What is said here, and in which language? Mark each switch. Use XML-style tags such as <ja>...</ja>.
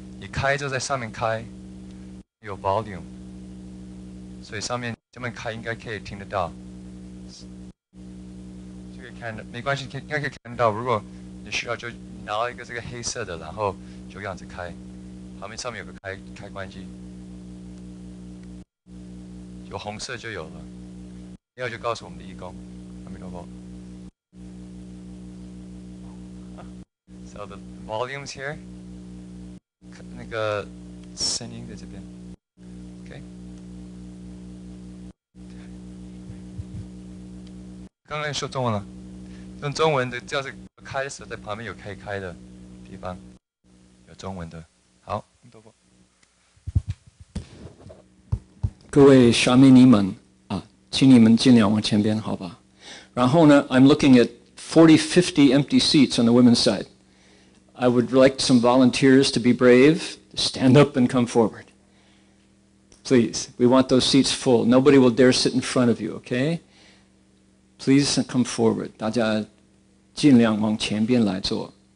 <zh>你开就在上面开，有 volume， 所以上面这么开应该可以听得到，就可以看的，没关系，应该可以看得到。如果你需要，就拿一个这个黑色的，然后就这样子开，旁边上面有个开关机，有红色就有了。要就告诉我们的义工，阿弥陀佛。</zh> <en>So the volumes here，</en> <zh>那个声音在这边 ，OK。刚刚说中文了，用中文的，就是开的时候在旁边有可以开的地方，有中文的。好，阿弥陀佛。各位沙弥尼们。请你们尽量往前边，好吧？然后呢</zh> <en>I'm looking at 40, 50 empty seats on the women's side. I would like some volunteers to be brave, stand up and come forward. Please, we want those seats full. Nobody will dare sit in front of you, okay? Please come forward.</en> <zh>大家尽量往前边来坐。</zh>